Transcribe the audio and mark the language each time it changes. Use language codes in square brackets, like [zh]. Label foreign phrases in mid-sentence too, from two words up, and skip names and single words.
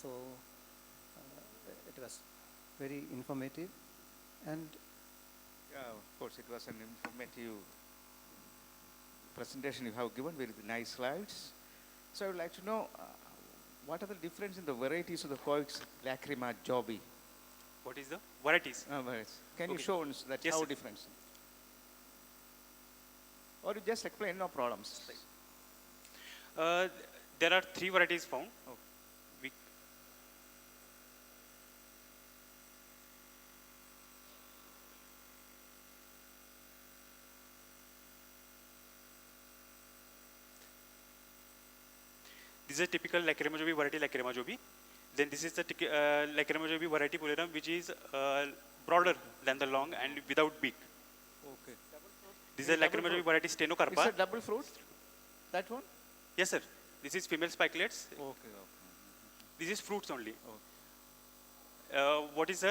[en] It was very informative, and of course, it was an informative presentation you have given, very nice slides. So I would like to know what are the difference in the varieties of the Coex lacrima jobi? What is the varieties? Can you show us that Yes, how sir. different? Or you just explain, no problems. There are 3 varieties found. This is a typical Lacrima jobi variety, Lacrima jobi. Then this is the Lacrima jobi variety pullarum, which is broader than the long and without beak. Okay. This is a Lacrima jobi variety Stenocarpa. It's a double fruit, that one? Yes, sir. This is female spikelets. Okay. This is fruits only. What is, sir?